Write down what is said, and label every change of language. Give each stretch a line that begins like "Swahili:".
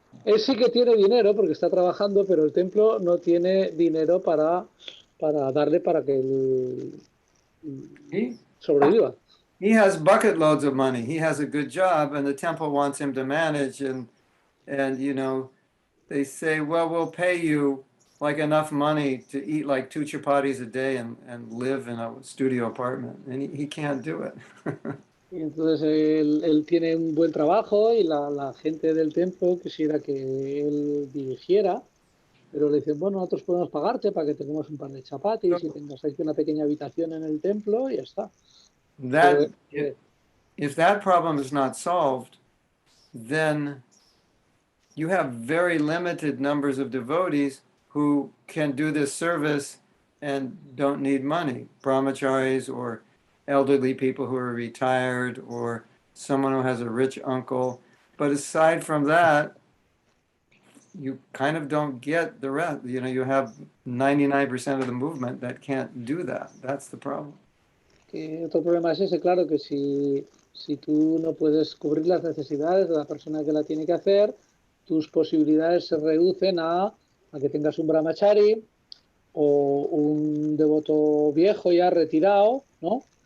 Spanish: Él sí que tiene dinero porque está trabajando, pero el templo no tiene dinero para darle para que él sobreviva.
English: He has bucket loads of money. He has a good job, and the temple wants him to manage. And they say, well, we'll pay you like enough money to eat like 2 chapatis a day and live in a studio apartment, and he can't do it.
Spanish: Y entonces él tiene un buen trabajo y la gente del templo quisiera que él dirigiera, pero le dicen, bueno, nosotros podemos pagarte para que tengamos un par de chapatis y tengas aquí una pequeña habitación en el templo y ya está.
English: If that problem is not solved, then you have very limited numbers of devotees who can do this service and don't need money. Brahmacharis or elderly people who are retired or someone who has a rich uncle. But aside from that, you kind of don't get the rest. You have 99% of the movement that can't do that. That's the problem.
Spanish: Otro problema es ese, claro, que si tú no puedes cubrir las necesidades de la persona que la tiene que hacer, tus posibilidades se reducen a que tengas un brahmachari o un devoto viejo ya retirado, ¿no?